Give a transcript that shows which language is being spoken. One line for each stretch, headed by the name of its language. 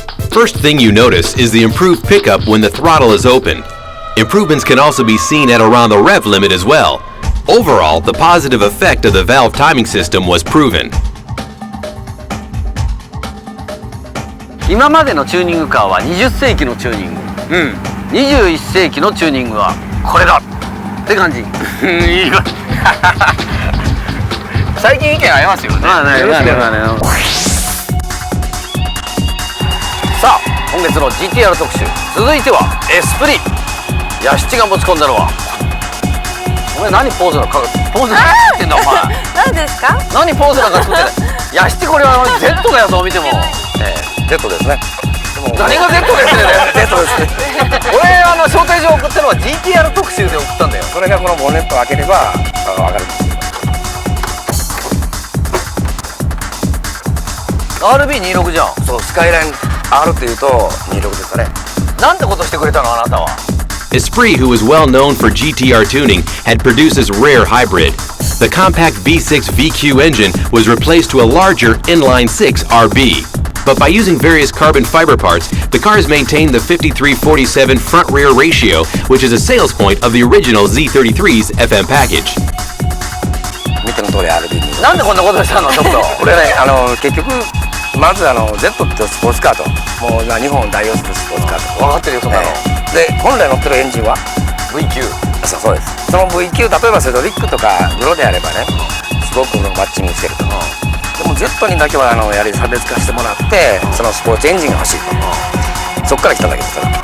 English: First thing you notice is the improved pickup when the throttle is open. Improvements can also be seen at around the rev limit as well. Overall, the positive effect of the valve timing system was proven.
Japanese: 今までのチューニングカーは20世紀のチューニング、21世紀のチューニングはこれだって感じ。最近意見合いますよね。まあね、さあ今月の GTR 特集、続いてはエスプリ。ヤシチが持ち込んだのは、お前何ポーズのポーズ何してんだお前。何ですか？何ポーズなんか作ってない。ヤシチこれは Z だよ、そう見ても。 Z ですね。何が Z ですね。Z ですね。俺招待状送ったのは GTR 特集で送ったんだよ。それがこのボンネットを開ければ分かるんですよ。 RB26 じゃん。そう、スカイライン R っていうと26ですかね。なんてことしてくれたのあなたは。
English: Esprit, who was well known for GTR tuning, had produced this rare hybrid. The compact V6 VQ engine was replaced to a larger inline-6 RB. But by using various carbon fiber parts, the cars maintained the 53-47 front-rear ratio, which is a sales point of the original Z33's FM package.
Japanese: 見ての通り RB に。なんでこんなことしたのちょっと。これね、結局まずZ ってスポーツカーと、もう今日本を代表するスポーツカーと。分かってるよそんなの。で本来乗ってるエンジンは VQ。そうです。その VQ、例えばそれとリックとかグロであればね、すごくマッチングしてると。でも Z にだけはやはり差別化してもらって、そのスポーツエンジンが欲しいと。そっから来たんだけどさ。